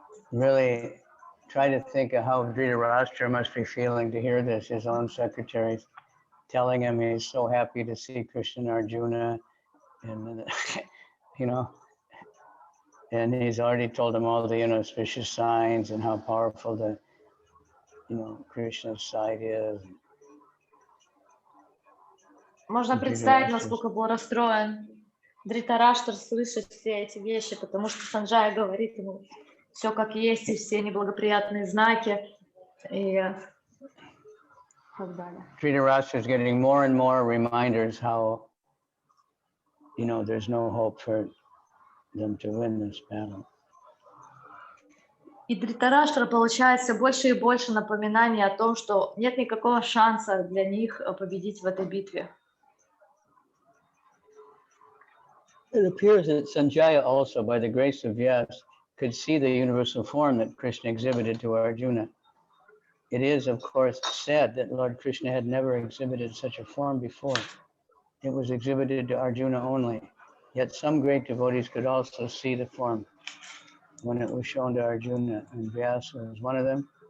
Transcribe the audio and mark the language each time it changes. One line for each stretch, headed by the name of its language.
English: Really try to think of how Dhritarashtra must be feeling to hear this, his own secretaries telling him he's so happy to see Krishna and Arjuna, and you know, and he's already told him all the inauspicious signs and how powerful the, Krishna's side is.
Russian: Можно представить, насколько был расстроен Дритараштр, слышать все эти вещи, потому что Санджая говорит ему все как есть, и все неблагоприятные знаки, и так далее.
English: Dhritarashtra is getting more and more reminders how, there's no hope for them to win this battle.
Russian: И Дритараштра получает все больше и больше напоминаний о том, что нет никакого шанса для них победить в этой битве.
English: It appears that Sanjaya also, by the grace of Vyas, could see the universal form that Krishna exhibited to Arjuna. It is, of course, said that Lord Krishna had never exhibited such a form before. It was exhibited to Arjuna only. Yet some great devotees could also see the form when it was shown to Arjuna, and Vyasa is one of them.